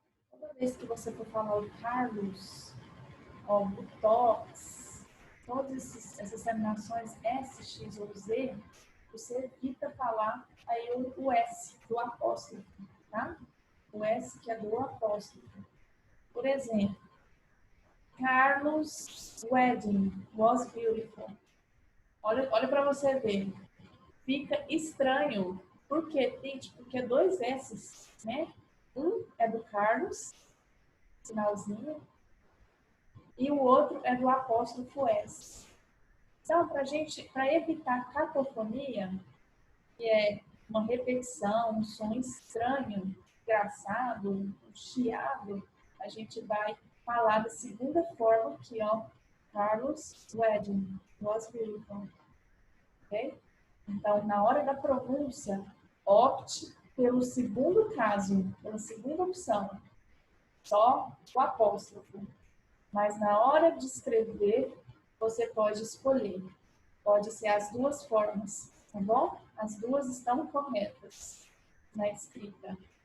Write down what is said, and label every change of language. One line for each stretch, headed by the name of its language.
Portuguese: Toda vez que você for falar o Carlos, ó, o Tox, todas essas terminações S, X ou Z, você evita falar aí o S do apóstrofo, tá? O S que é do apóstrofo. Por exemplo,
English: Carlos' wedding was beautiful.
Portuguese: Olha para você ver. Fica estranho. Por quê, Tite? Porque dois S's, né? Um é do Carlos, sinalzinho, e o outro é do apóstrofo S. Então, para evitar cacofonia, que é uma repetição, um som estranho, engraçado, um chiado, a gente vai falar da segunda forma aqui, ó.
English: Carlos' wedding was beautiful. Ok?
Portuguese: Então, na hora da pronúncia, opte pelo segundo caso, pela segunda opção, só o apóstrofo. Mas na hora de escrever, você pode escolher. Pode ser as duas formas, tá bom? As duas estão corretas na escrita.